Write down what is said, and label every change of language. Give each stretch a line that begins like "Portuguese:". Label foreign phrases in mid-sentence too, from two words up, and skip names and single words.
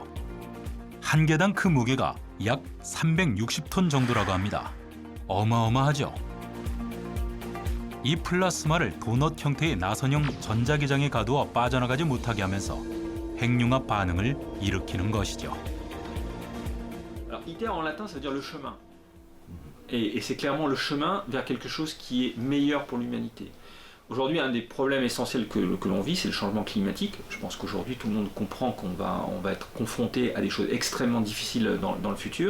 Korean: 한 개당 그 무게가 약 360톤 정도라고 합니다. 어마어마하죠. 이 플라스마를 도넛 형태의 나선형 전자기장에 가두어 빠져나가지 못하게 하면서 핵융합 반응을 일으키는 것이죠.
French: Alors, ITER en latin, ça veut dire le chemin. Et c'est clairement le chemin vers quelque chose qui est meilleur pour l'humanité. Aujourd'hui, un des problèmes essentiels que l'on vit, c'est le changement climatique. Je pense qu'aujourd'hui, tout le monde comprend qu'on va être confronté à des choses extrêmement difficiles dans le futur.